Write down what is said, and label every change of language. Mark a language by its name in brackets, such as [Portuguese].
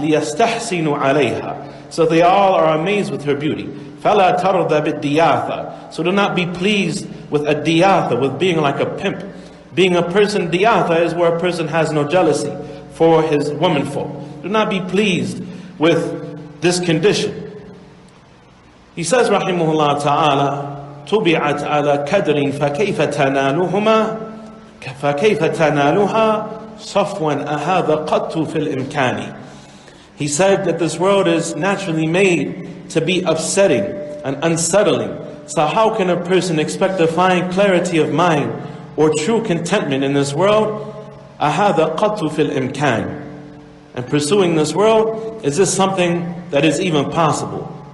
[Arabic] لِيَسْتَحْسِنُ عَلَيْهَا, [English] so they all are amazed with her beauty. [Arabic] فَلَا تَرْضَ بِالدِّيَاثَ, [English] so do not be pleased with a diyatha, with being like a pimp. Being a person, diyatha is where a person has no jealousy for his womanfolk. Do not be pleased with this condition. He says, rahimahullah ta'ala, [Arabic] طُبِعَتْ عَلَى كَدْرٍ فَكَيْفَ تَنَالُهَا صَفْوًا أَهَذَا قَطُّ فِي الْإِمْكَانِ. [English] He said that this world is naturally made to be upsetting and unsettling. So how can a person expect to find clarity of mind or true contentment in this world? [Arabic] أَهَذَا قَطُّ فِي الْإِمْكَانِ. [English] And pursuing this world, is this something that is even possible?